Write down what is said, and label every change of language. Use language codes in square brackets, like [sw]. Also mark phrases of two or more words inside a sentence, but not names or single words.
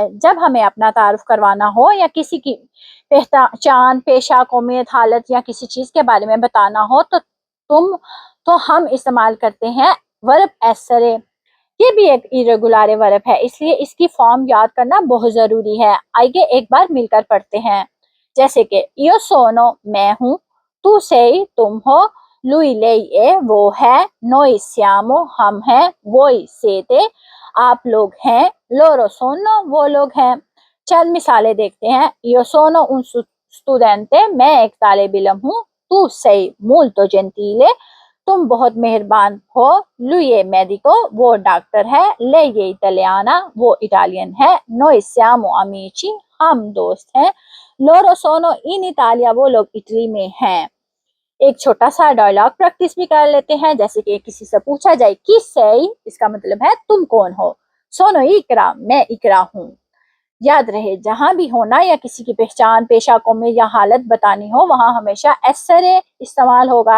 [ur] جب ہمیں اپنا تعارف کروانا ہو یا کسی کی پہچان، پیشہ، قومیت، حالت یا کسی چیز کے بارے میں بتانا ہو تو ہم استعمال کرتے ہیں ورب ایسرے. یہ بھی ایک [en] irregular verb [ur] ہے، اس لیے اس کی فارم یاد کرنا بہت ضروری ہے. آئیے ایک بار مل کر پڑھتے ہیں. جیسے کہ [it] io sono, [ur] میں ہوں, [it] tu sei, [ur] تم ہو, [it] lui lei è, [ur] وہ ہے, [it] noi siamo, [ur] ہم ہیں, [it] voi siete, [ur] آپ لوگ ہیں, [it] loro sono, [ur] وہ لوگ ہیں. چند مثالیں دیکھتے ہیں. [it] io sono un studente, [ur] میں ایک طالب علم ہوں. [it] tu sei molto gentile, [ur] تم بہت مہربان ہو. [it] lui è medico, [ur] وہ ڈاکٹر ہے. [it] lei è italiana, [ur] وہ اٹالین ہے. [it] noi siamo amici, [ur] ہم دوست ہیں. [it] loro sono in Italia, [ur] وہ لوگ اٹلی میں ہیں. ایک چھوٹا سا ڈائیلاگ پریکٹس بھی کر لیتے ہیں. جیسے کہ کسی سے پوچھا جائے کہ sei، اس کا مطلب ہے تم کون ہو. [it] sono Ikra, [ur] میں اقرا ہوں. یاد رہے، جہاں بھی ہونا یا کسی کی پہچان، پیشہ، قومی یا حالت بتانی ہو، وہاں ہمیشہ ایسرے استعمال ہوگا.